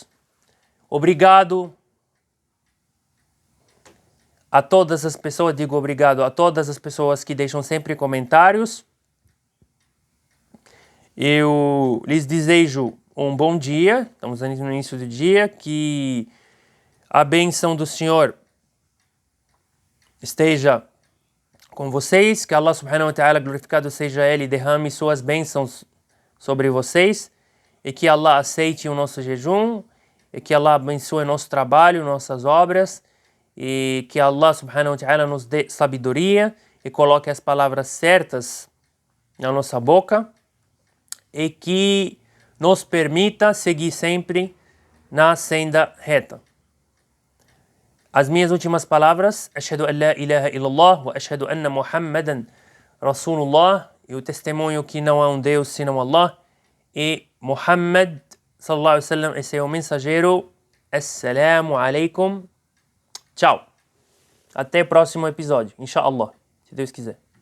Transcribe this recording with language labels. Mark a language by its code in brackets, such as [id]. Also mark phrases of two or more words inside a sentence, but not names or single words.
[pt] Obrigado a todas as pessoas, digo obrigado a todas as pessoas que deixam sempre comentários. Eu lhes desejo um bom dia, estamos no início do dia, que a bênção do Senhor esteja com vocês, que [ar] الله سبحانه و تعالى, [pt] glorificado seja Ele, derrame suas bênçãos sobre vocês, e que Allah aceite o nosso jejum, e que Allah abençoe nosso trabalho, nossas obras, e que [ar] الله سبحانه و تعالى [pt] nos dê sabedoria e coloque as palavras certas na nossa boca e que nos permita seguir sempre na senda reta. As minhas últimas palavras, [ar] أشهد أن لا إله إلا الله و أشهد أن محمدا رسول الله, [pt] e o testemunho que não há um Deus senão Allah, e Muhammad [ar] صلى الله عليه وسلم [pt] é seu mensageiro. [ar] السلام عليكم. [pt] Tchau. Até o próximo episódio, inshallah, se Deus quiser.